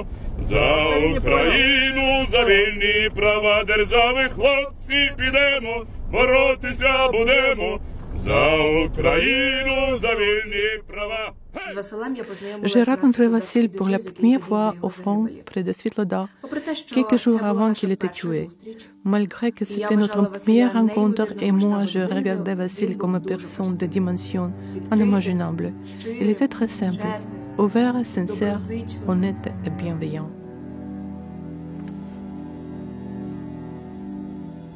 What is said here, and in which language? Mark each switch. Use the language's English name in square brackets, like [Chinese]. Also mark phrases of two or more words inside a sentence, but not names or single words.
[Ukrainian] За Україну, за вільні права держави, хлопці, підемо, боротися будемо. За Україну, за вільні права. [French] J'ai rencontré Vasile pour la première fois au front, près de Svitlodar, quelques jours avant qu'il était tué. Malgré que c'était notre première rencontre et moi je regardais Vasile comme une personne de dimension inimaginable. Il était très simple, ouvert, sincère, honnête et bienveillant.